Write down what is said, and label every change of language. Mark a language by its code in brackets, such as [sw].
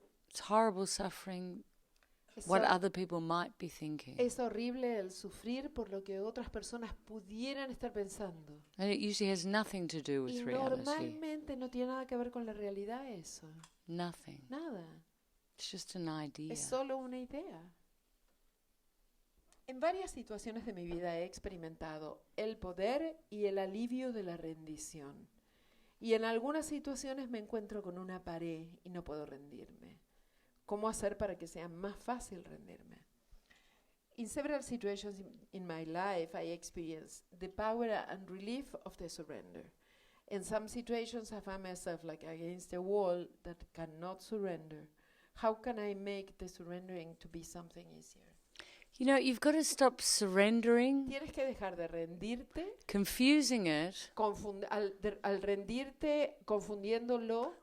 [en] It's horrible suffering [es] Es, [en] what [es] hor- [en] other people might be thinking. [es] es horrible el sufrir por lo que otras personas pudieran estar pensando. [en] And it usually has nothing to do [es] Y [en] with reality. [es] normalmente no tiene nada que ver con la realidad eso. [en] Nothing. [es] Nada. [en] It's just an idea. [es] Es solo una idea. En varias situaciones de mi vida he experimentado el poder y el alivio de la rendición. Y en algunas situaciones me encuentro con una pared y no puedo rendirme. ¿Cómo hacer para que sea más fácil rendirme? [en] in several situations in my life, I experienced the power and relief of the surrender. In some situations, I find myself like against a wall that cannot surrender. How can I make the surrendering to be something easier? You know, you've got to stop surrendering, [es] Tienes que dejar de rendirte, [en] confusing it [es] al rendirte, confundiéndolo